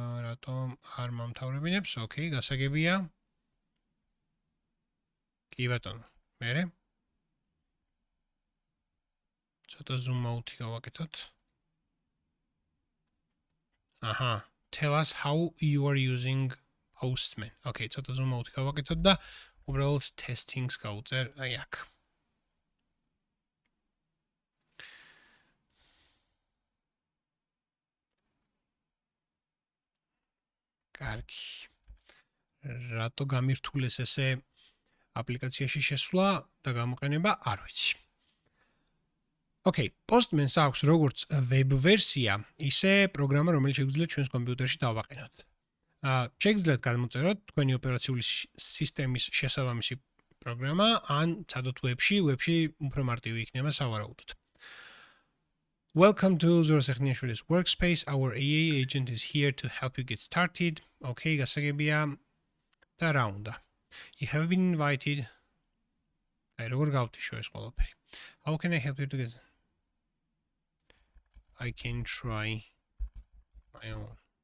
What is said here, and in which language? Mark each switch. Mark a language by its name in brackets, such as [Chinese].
[Georgian] რატომ არ მომთავრებინებს? ოკეი, გასაგებია. კი ბატონო, მერე. ცოტა zoom out-ი გავაკეთოთ. [English] აჰა, tell us how you are using Postman. [Georgian] ოკეი, ცოტა zoom out-ი გავაკეთოთ და უბრალოდ testings გავუწერ აი აქ. კარგი. რატო გამირთულეს ესე აპლიკაციაში შესვლა და გამოყენება, არ ვიცი. ოკეი, Postman-ს აქვს როგორც web ვერსია, ისე პროგრამა, რომელიც შეგვიძლია ჩვენს კომპიუტერში დავაყენოთ. შეგიძლიათ გადმოწეროთ თქვენი ოპერაციული სისტემის შესაბამისი პროგრამა, ან ცადოთ web-ში უფრო მარტივი იქნება სავარაუდოდ. [English] Welcome to Zorosexniashvilis workspace. Our AI agent is here to help you get started. Okay, [Georgian] გასაგებია და რა უნდა. [English] You have been invited. [Georgian] აი, როგორ გავთიშო ეს ყველაფერი. [English] How can I help you to get? I can try my own.